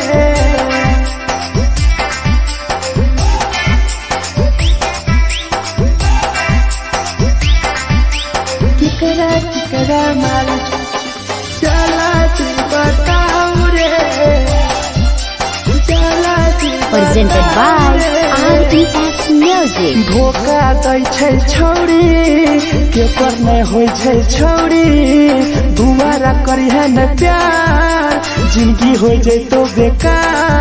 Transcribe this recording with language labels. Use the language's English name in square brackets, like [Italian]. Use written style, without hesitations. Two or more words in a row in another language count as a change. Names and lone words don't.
[Maithili] केकरा माल जला दी बताओ रे जला दी [English] Presented by RES Music. [Maithili] धोखा दै छै छौड़ी केकर नै होइ छै छौड़ी दुबारा करी है न प्यार जिंदगी हो जैतो बेकार